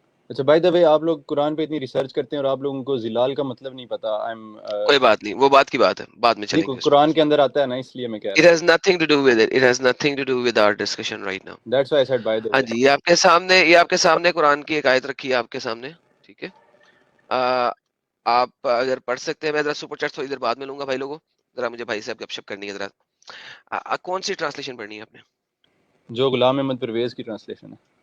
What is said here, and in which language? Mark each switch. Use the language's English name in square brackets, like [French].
[Urdu] اچھا by the وے, آپ لوگ قرآن پہ اتنی ریسرچ کرتے ہیں اور آپ لوگوں کو زلال کا مطلب نہیں پتا. کوئی بات نہیں, وہ بات کی بات ہے, بعد میں چلیں گے اس پہ. قرآن کے اندر آتا ہے نا, اس لیے میں کہہ [English] It [Urdu] رہا ہوں. [English] has nothing to do with it. It has nothing to do with our discussion right now. That's why I said by the [Urdu] ہاں [English] way. [Urdu] جی, یہ آپ کے سامنے قرآن کی ایک آیت رکھی ہے آپ کے سامنے, ٹھیک ہے. آپ اگر پڑھ سکتے ہیں, میں ذرا سپر چیٹ تھوڑی دیر بعد میں لوں گا بھائی لوگوں, ذرا مجھے بھائی صاحب گپ شپ کرنی ہے ذرا. کون سی ٹرانسلیشن پڑھنی ہے آپ نے؟ جو غلام احمد پرویز کی ٹرانسلیشن ہے.